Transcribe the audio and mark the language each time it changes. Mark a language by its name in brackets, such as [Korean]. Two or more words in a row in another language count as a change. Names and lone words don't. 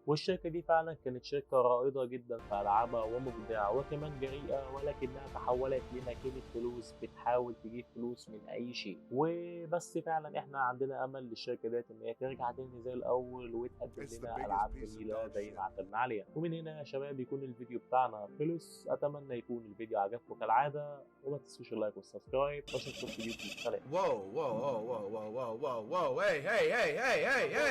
[Arabic] والشركه دي فعلا كانت شركه رائده جدا في العابها ومبدعه وكمان جريئه، ولكنها تحولت لماكينه فلوس بتحاول تجيب فلوس من اي شيء. وبس فعلا احنا عندنا امل للشركه ديت ان هي ترجع تاني زي الاول وتقدم لنا العاب جميله زي ما اعتدنا عليها. ومن هنا يا شباب يكون الفيديو بتاعنا خلص، اتمنى يكون الفيديو عجبكم كالعاده، وما تنسوش اللايك والسبسكرايب، واشوفكم في فيديو جديد. سلام. Whoa, whoa, whoa, whoa, whoa, whoa, whoa, whoa, hey, hey, hey, hey, hey, hey.